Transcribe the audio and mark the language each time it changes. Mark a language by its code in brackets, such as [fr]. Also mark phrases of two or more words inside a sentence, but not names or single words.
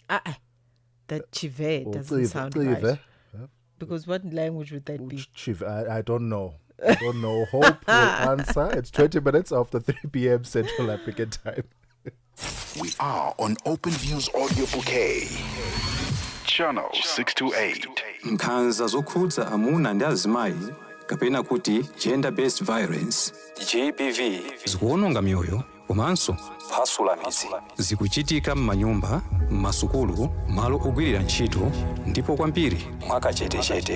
[en] The Chive doesn't sound right. Because what language would that be? Chief, I don't know. I don't know. Hope will answer. It's 20 minutes after 3 p.m. Central African time. We are on Open Views Audio Bouquet. Channel 628. [ny] Nkhanza zokhudza amuna ndi azimayi kapena kuti [en] gender-based violence [ny] GBV zikuwononga mioyo komanso kuphwasula midzi. Zikuchitika m'manyumba, m'masukulu, malo ogwirira ntchito ndipo kwambiri mwakachetechete.